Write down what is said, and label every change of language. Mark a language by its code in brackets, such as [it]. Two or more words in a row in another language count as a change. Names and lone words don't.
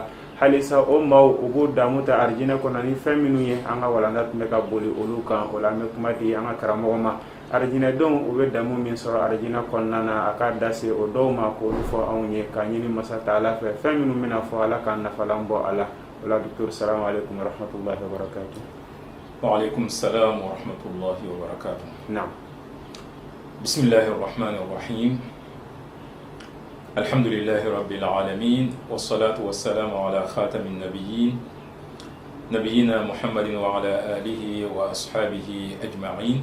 [bm] Halisa o maaw u b'u damu ta arijinɛ kɔnɔ ni fɛn minnu ye an ka walanda tun bɛ ka boli olu kan. O la an bɛ kuma di an ka karamɔgɔ ma. Arijinɛdenw u bɛ damu min sɔrɔ arijinɛ kɔnɔna na a ka da se o dɔw ma k'olu fɔ anw ye k'a ɲini Masa Taala fɛ fɛn minnu bɛna fɔ Ala k'an nafalan bɔ a la. O la Dr. [ar] سلام عليكم ورحمة الله وبركاته. وعليكم السلام ورحمة الله وبركاته. نعم. بسم الله الرحمن الرحيم. الحمد لله رب العالمين والصلاة والسلام على خاتم النبيين نبينا محمد وعلى آله وأصحابه أجمعين.